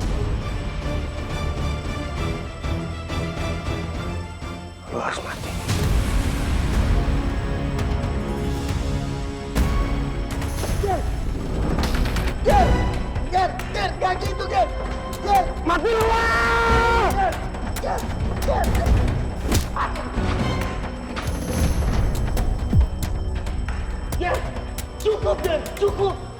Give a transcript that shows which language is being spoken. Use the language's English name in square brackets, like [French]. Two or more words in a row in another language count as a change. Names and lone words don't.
[Indonesian] Lu harus mati. Ger, gak gitu, Ger. Ger, Mati lu, Wak! Ger. Ger, cukup, Ger, cukup.